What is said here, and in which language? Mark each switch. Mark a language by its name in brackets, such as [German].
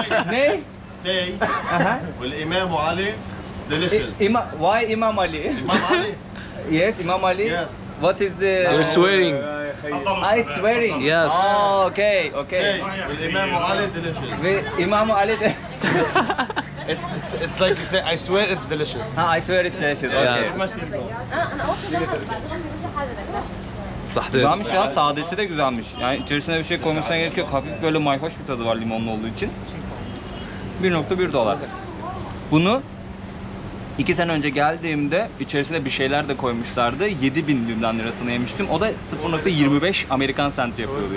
[Turkish] Ne? [English] Say Aha. [Arabic] والإمام علي [English] delicious. Why İmam Ali? [Turkish] İmam Ali. [English] Yes, İmam Ali. Yes. What is the? You're swearing. I swearing. Yes. Oh, okay, Say okay. [Arabic] والإمام علي [English] delicious. [Turkish] Ve İmam Ali de. [English] It's like you say. I swear it's delicious. Ha, I swear it's delicious. Okay. Yes. [Arabic] صح. [Turkish] Güzelmiş ya, sadesi de güzelmiş. Yani içerisine bir şey koymuşsan gerek yok. Hafif böyle mayhoş bir tadı var limonlu olduğu için. 1.1 dolar. Bunu 2 sene önce geldiğimde içerisine bir şeyler de koymuşlardı. 7.000 Lübnan lirasına yemiştim. O da 0.25 Amerikan senti yapıyordu.